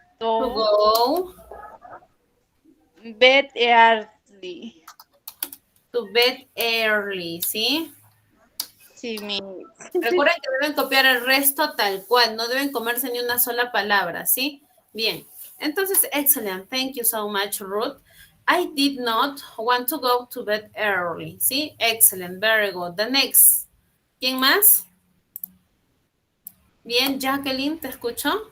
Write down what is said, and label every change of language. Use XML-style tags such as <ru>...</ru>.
<en>to go bed early. to bed early, ¿sí?</en> <es>Sí, mi. Recuerden que deben copiar el resto tal cual, no deben comerse ni una sola palabra, ¿sí? Bien, entonces,</es> <en>excellent, thank you so much, Ruth. I did not want to go to bed early, ¿sí? Excellent, very good. The next.</en> <es>¿Quién más? Bien, Jacqueline, ¿te escucho?</es>